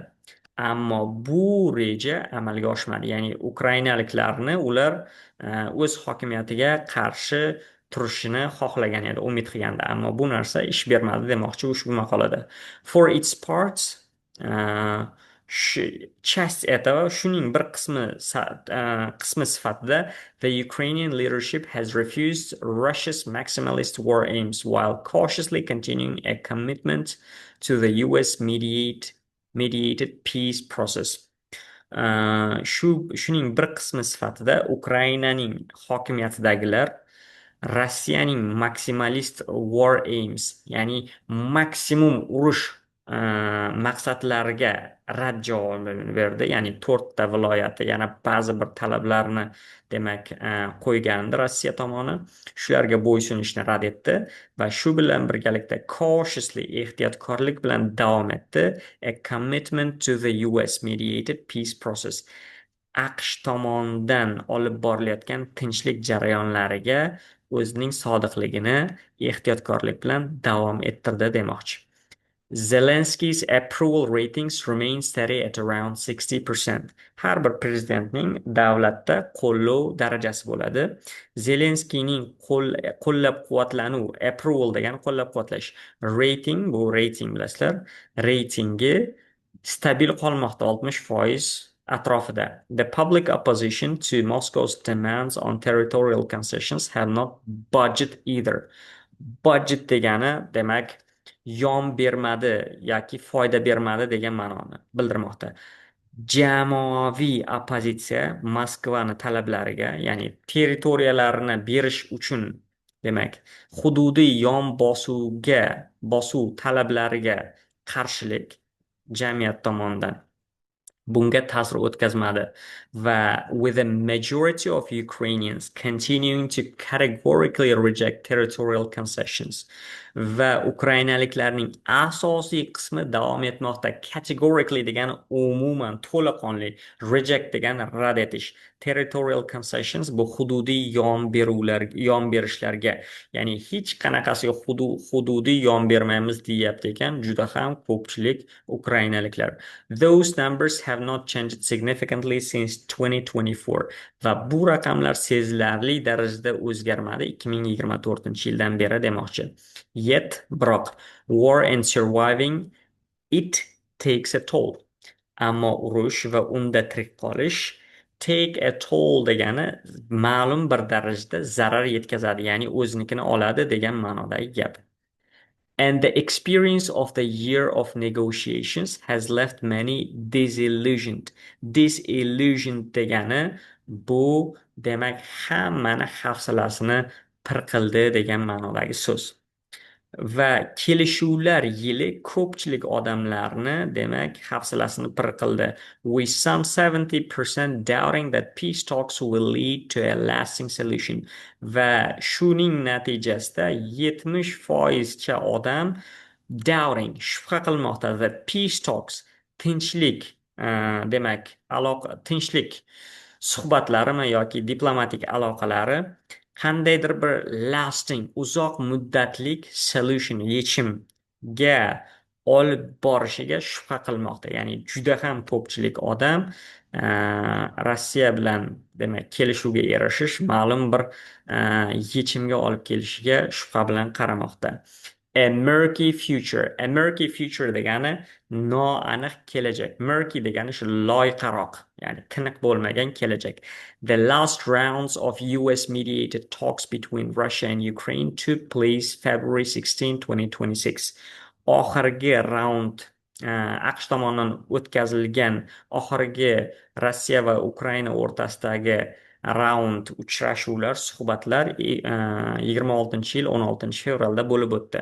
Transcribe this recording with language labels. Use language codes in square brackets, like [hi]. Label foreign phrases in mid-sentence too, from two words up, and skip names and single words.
[uz] Ammo bu reja amalga oshmadi. Ya'ni ukrainaliklarni ular o'z hokimiyatiga qarshi turishini xohlagan edi, umid qilgandi. Ammo bu narsa ish bermadi demoqchi ushbu maqolada. [en] For its parts, [ru] часть этого, [uz] shuning bir qismi sifatida [en] the Ukrainian leadership has refused Russia's maximalist war aims while cautiously continuing a commitment to the US mediated peace process. [uz] Shuning bir qismi sifatida Ukrainaning hokimiyatidagilar Rossiyaning maksimalist [en] war aims, [uz] ya'ni maksimum urush maqsadlariga rad javobini berdi. Ya'ni 4 ta viloyati yana ba'zi bir talablarni demak qo'ygandi Rossiya tomoni. Shularga bo'ysunishni rad etdi va shu bilan birgalikda cautiously ehtiyotkorlik bilan davom etdi. A commitment to the US mediated peace process. AQSh tomonidan olib borilayotgan tinchlik jarayonlariga o'zining sodiqligini ehtiyotkorlik bilan davom ettirdi demoqchi. Zelensky's approval ratings remain steady at around 60%. Har bir prezidentning davlatda qo'llov darajasi bo'ladi. Zelenskiyning qo'llab-quvvatlanuv, approval degani qo'llab-quvvatlash, rating bu rating bilasizlar, reytingi stabil qolmoqda 60% atrofida. [en] The public opposition to Moscow's demands on territorial concessions have not budget either. [uz] Budget degani demak yon bermadi yoki foyda bermadi degan ma'noni bildirmoqda. Jamoaviy oppozitsiya Moskvani talablariga, ya'ni territoriyalarni berish uchun demak hududiy yon bosuv talablariga qarshilik jamiyat tomonidan bunga ta'sir o'tkazmadi va [en] with a majority of Ukrainians continuing to categorically reject territorial concessions [uz] va ukrainaliklarning asosiy qismi davom etmoqda. Categorically degani umuman to'laqonli, reject degani rad etish, [en] territorial concessions [uz] bu hududiy yon berishlarga, ya'ni hech qanaqasiga hududiy yon bermaymiz deyapti ekan juda ham ko'pchilik ukrainaliklar. [en] Those numbers have not changed significantly since 2024 [uz] va bu raqamlar sezilarli darajada o'zgarmadi 2024-yildan beri demoqchi. Yet, biroq, [en] war and surviving it takes a toll. [uz] Ammo urush va unda tirik qolish [en] take a toll [uz] degani ma'lum bir darajada zarar yetkazadi, ya'ni o'znikini oladi degan ma'nodagi gap. [en] And the experience of the year of negotiations has left many disillusioned. [uz] Disillusioned degani bu demak hammani hafsalasini pir degan ma'nodagi so'z. Va kelishuvlar yili ko'pchilik odamlarni demak hafsalasini pir [en] with some 70% doubting that peace talks will lead to a lasting solution. [uz] Va shuning natijasida 70% odam doubting, shubha qilmoqda [en] that peace talks, [uz] tinchlik, demak tinchlik suhbatlarimi yoki diplomatik aloqalari qandaydir bir lasting, uzoq muddatlik solution, yechimga olib borishiga shubha qilmoqda. Ya'ni juda ham ko'pchilik odam Rossiya bilan demak kelishuvga erishish ma'lum bir yechimga olib kelishiga shubha bilan qaramoqda. [en] A murky future. A murky future [uz] degani noaniq kelajak. Murky degani shu loyqaroq, ya'ni tiniq bo'lmagan kelajak. [en] The last rounds of US mediated talks between Russia and Ukraine took place February 16, 2026. [uz] Oxirgi raund AQSh tomonidan o'tkazilgan oxirgi Rossiya va Ukraina o'rtasidagi raund uchrashuvlar, suhbatlar 26 yil 16 fevralda bo'lib o'tdi.